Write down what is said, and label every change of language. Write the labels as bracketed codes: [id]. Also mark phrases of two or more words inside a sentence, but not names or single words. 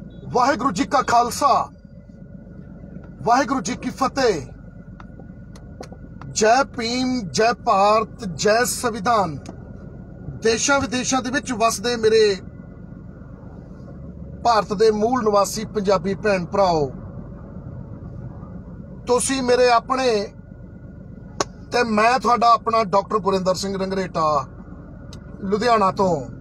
[pa] ਵਾਹਿਗੁਰੂ ਜੀ ਕਾ ਖ਼ਾਲਸਾ ਵਾਹਿਗੁਰੂ ਜੀ ਕੀ ਫ਼ਤਿਹ। ਜੈ ਭੀਮ, ਜੈ ਭਾਰਤ, ਜੈ ਸੰਵਿਧਾਨ। ਦੇਸ਼ਾਂ ਵਿਦੇਸ਼ਾਂ ਦੇ ਵਿਚ ਵੱਸਦੇ ਮੇਰੇ ਭਾਰਤ ਦੇ ਮੂਲ ਨਿਵਾਸੀ ਪੰਜਾਬੀ ਭੈਣ ਭਰਾਓ, ਤੁਸੀਂ ਮੇਰੇ ਆਪਣੇ ਤੇ ਮੈਂ ਤੁਹਾਡਾ ਆਪਣਾ ਡਾਕਟਰ ਗੁਰਿੰਦਰ ਸਿੰਘ ਰੰਗਰੇਟਾ ਲੁਧਿਆਣਾ ਤੋਂ।